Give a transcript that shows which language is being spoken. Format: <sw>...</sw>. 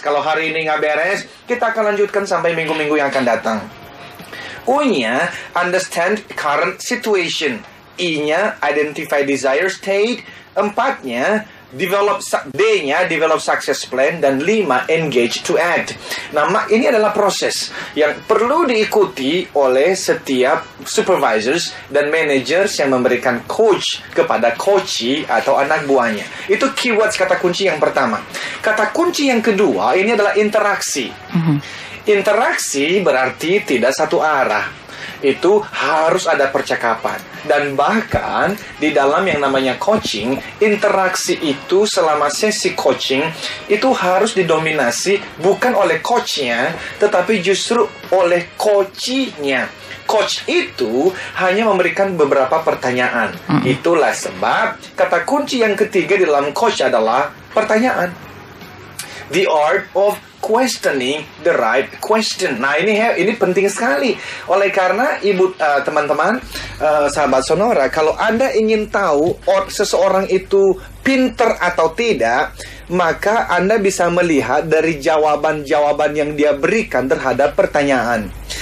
<id>Kalau hari ini nggak beres, kita akan lanjutkan sampai minggu-minggu yang akan datang.</id> <en>U-nya, understand current situation. I-nya, identify desired state. 4-nya, D-nya, develop success plan.</en> <id>Dan 5,</id> <en>engage to act.</en> <id>Nah, ini adalah proses yang perlu diikuti oleh setiap supervisors dan managers yang memberikan coach kepada coachee atau anak buahnya. Itu keywords kata kunci yang pertama. Kata kunci yang kedua, ini adalah interaksi. Interaksi berarti tidak satu arah. Itu harus ada percakapan. Dan bahkan di dalam yang namanya coaching, interaksi itu selama sesi coaching itu harus didominasi bukan oleh coachnya, tetapi justru oleh coachee-nya. Coach itu hanya memberikan beberapa pertanyaan. Itulah sebab kata kunci yang ketiga di dalam coach adalah pertanyaan.</id> <en>The art of questioning the right question.</en> <id>Nah, ini penting sekali. Oleh karena teman-teman, sahabat Sonora, kalau Anda ingin tahu seseorang itu pinter atau tidak, maka Anda bisa melihat dari jawaban-jawaban yang dia berikan terhadap pertanyaan.</id>